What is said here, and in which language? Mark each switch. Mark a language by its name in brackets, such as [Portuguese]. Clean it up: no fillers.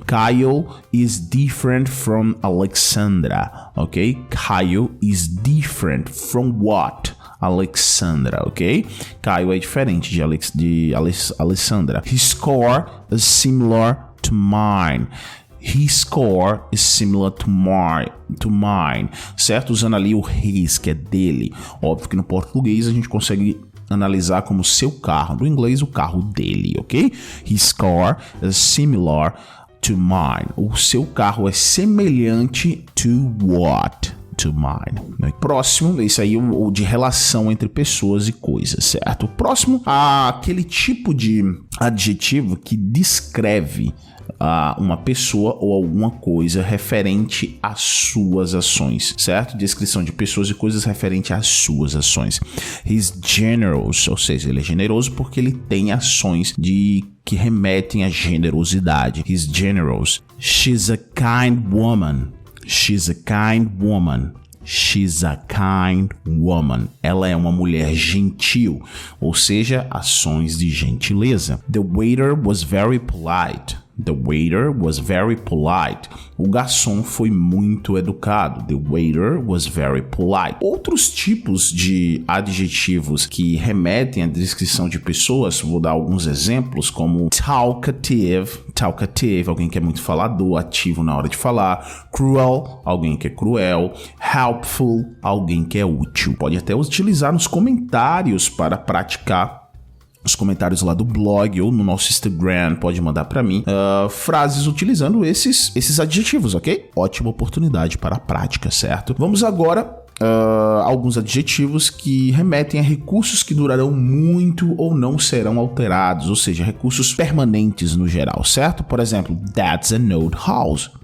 [English] Kyle is different from Alexandra. Ok? Kyle is different from what? Alexandra, ok? [Portuguese] Kyle é diferente de Alexandra. [English] His score is similar to mine. His score is similar to mine, certo? [Portuguese] Usando ali o his, que é dele. Óbvio que no português a gente consegue analisar como seu carro. No inglês, o carro dele, ok? [English] His score is similar to mine. [Portuguese] O seu carro é semelhante [English] to what? To mine. [Portuguese] Próximo, esse aí é o de relação entre pessoas e coisas, certo? Próximo, aquele tipo de adjetivo que descreve uma pessoa ou alguma coisa referente às suas ações, certo? Descrição de pessoas e coisas referente às suas ações. [English] He's generous, [Portuguese] ou seja, ele é generoso porque ele tem ações que remetem à generosidade. [English] He's generous. She's a kind woman. She's a kind woman. She's a kind woman. [Portuguese] Ela é uma mulher gentil, ou seja, ações de gentileza. [English] The waiter was very polite. The waiter was very polite. [Portuguese] O garçom foi muito educado. [English] The waiter was very polite. [Portuguese] Outros tipos de adjetivos que remetem à descrição de pessoas, vou dar alguns exemplos, como talkative, alguém que é muito falador, ativo na hora de falar. Cruel, alguém que é cruel. Helpful, alguém que é útil. Pode até utilizar nos comentários para praticar. Os comentários lá do blog ou no nosso Instagram, pode mandar para mim frases utilizando esses adjetivos, ok? Ótima oportunidade para a prática, certo? Vamos agora alguns adjetivos que remetem a recursos que durarão muito ou não serão alterados, ou seja, recursos permanentes no geral, certo? Por exemplo, [English] that's an old house.